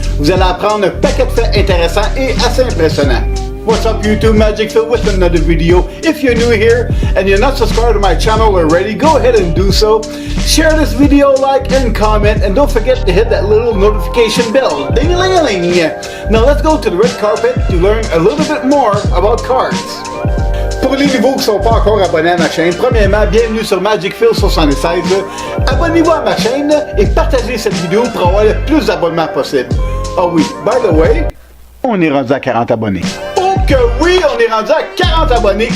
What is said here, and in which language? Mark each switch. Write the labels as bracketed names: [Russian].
[French] Vous allez apprendre un paquet de faits intéressants et assez impressionnants. [English] What's up YouTube, Magic Phil with another video. If you're new here and you're not subscribed to my channel already, go ahead and do so. Share this video, like and comment, and don't forget to hit that little notification bell. Ding-a-ling-a-ling! Now let's go to the red carpet to learn a little bit more about cards. [French] Pour les nouveaux qui ne sont pas encore abonnés à ma chaîne, premièrement, bienvenue sur Magic Phil 76. Abonnez-vous à ma chaîne et partagez cette vidéo pour avoir le plus d'abonnements possible. Ah oui, [English] by the way, [French] on est rendu à 40 abonnés. Oh que oui, on est rendu à 40 abonnés.